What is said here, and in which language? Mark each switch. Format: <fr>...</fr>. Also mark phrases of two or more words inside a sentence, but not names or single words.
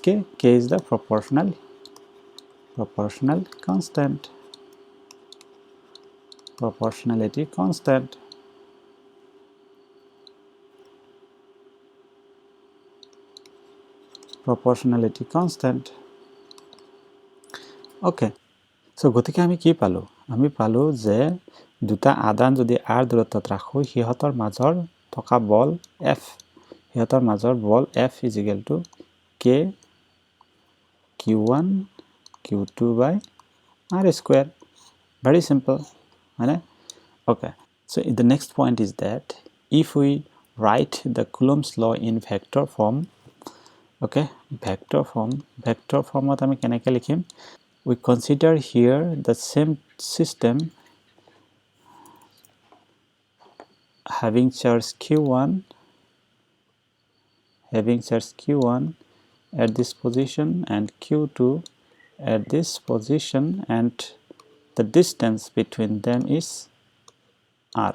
<en>K is the proportional constant, proportionality constant. Okay, so</en> <as>গতিকে আমি কি পালো আমি পালো যে দুটা আধান যদি r দূৰত্বত ৰাখো হিহতৰ মাজৰ থকা বল F হিহতৰ মাজৰ বল</as> <en>F is equal to k q1 Q2 by R square. Very simple, right? Okay, so the next point is that if we write the Coulomb's law in vector form, okay, vector form what</en> <as>আমি কেনেকৈ লিখিম?</as> <en>We consider here the same system having charge Q1 at this position and Q2 at this position, and the distance between them is R.</en>